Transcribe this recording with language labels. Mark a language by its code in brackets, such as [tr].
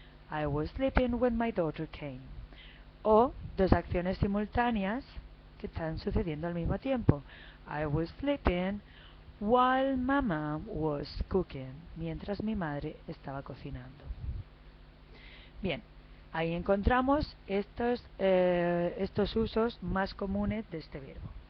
[en] I was sleeping when my daughter came. [es] O dos acciones simultáneas que están sucediendo al mismo tiempo. [en] I was sleeping while my mom was cooking. [es] Mientras mi madre estaba cocinando. Bien, ahí encontramos estos usos más comunes de este verbo.